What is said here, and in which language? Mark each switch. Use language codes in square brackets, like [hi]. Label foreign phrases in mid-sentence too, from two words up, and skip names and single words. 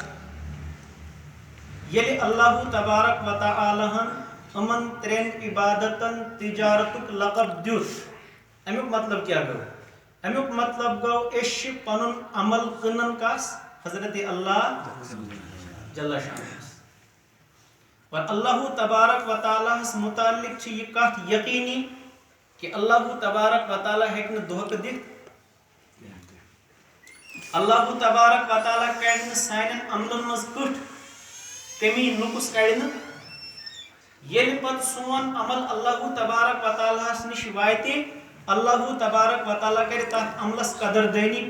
[ks] ییٚلہِ اللہ تبارک و تعالیٰ ہن یِمن ترٛٮ۪ن عبادتن تجارتُک لقب دیُت امیُک مطلب کیٛاہ گوٚو؟ امیُک مطلب گوٚو أسۍ چھِ پنُن عمل کٕنان کس حضرت اللہ جل شانس. اور اللہ تبارک و تعالیٰ ہس متعلق چھِ یہِ کتھ یقیٖنی کہ اللہ تبارک و تعالیٰ ہیٚکہِ نہٕ دھوکہٕ دِتھ. اللہ تبارک و تعالیٰ کڑِ نہٕ سانٮ۪ن عملن منٛز کٕٹھ کمی نُقص کڑِ نہٕ. ییٚلہِ پتہٕ سون عمل اللہ تبارک و تعالیٰ ہس نِش واتہِ اللہ تبارک و تعالیٰ کرِ تتھ عملس قدردٲنی.